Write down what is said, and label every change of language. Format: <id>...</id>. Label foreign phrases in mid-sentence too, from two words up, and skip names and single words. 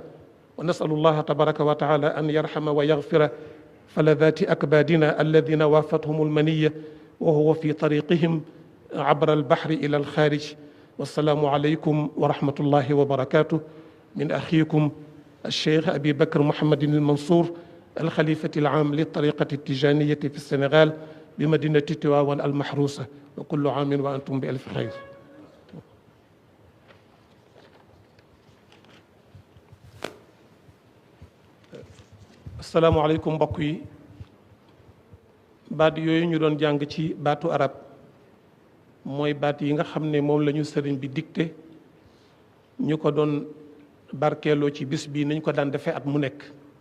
<ar>ونسأل الله تبارك وتعالى أن يرحم ويغفر فلذات أكبادنا الذين وافتهم المنية وهو في طريقهم عبر البحر إلى الخارج. والسلام عليكم ورحمة الله وبركاته، من أخيكم الشيخ أبي بكر محمد المنصور الخليفة العام للطريقة التجانية في السنغال بمدينة تواوان المحروسة وكل عام وأنتم بألف خير.</ar> <wo>asalaamaaleykum mbokk yi baat yooyu ñu doon jàng ci baatu arab mooy baat yi nga xam ne moom la ñu sëriñ bi dicté ñu ko doon barkeeloo ci bis bii nañ ko daan defee at mu nekk.</wo>